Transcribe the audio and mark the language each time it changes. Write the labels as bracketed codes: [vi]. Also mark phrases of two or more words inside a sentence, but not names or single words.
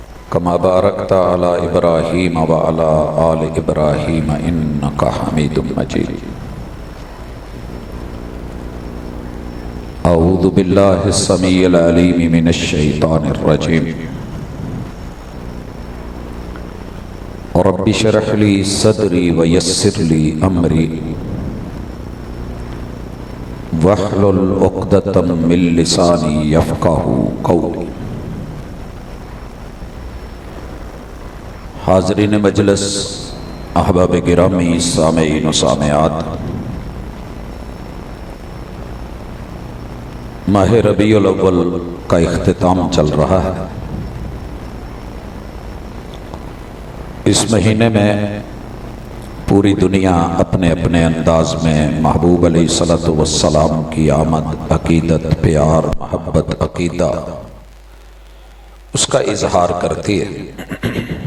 [ar] كما باركت على إبراهيم وعلى آل إبراهيم إنك حميد مجيد. أعوذ بالله السميع العليم من الشيطان الرجيم. رب اشرح لي صدري ويسر لي أمري واحلل عقدة من لساني يفقهوا قولي. [ur] حاضرین مجلس، احباب گرامی، سامعین و سامعات, ماہ ربیع الاول کا اختتام چل رہا ہے. اس مہینے میں پوری دنیا اپنے اپنے انداز میں محبوب [ar] عليه الصلاة والسلام [ur] کی آمد، عقیدت، پیار، محبت، عقیدہ، اس کا اظہار کرتی ہے.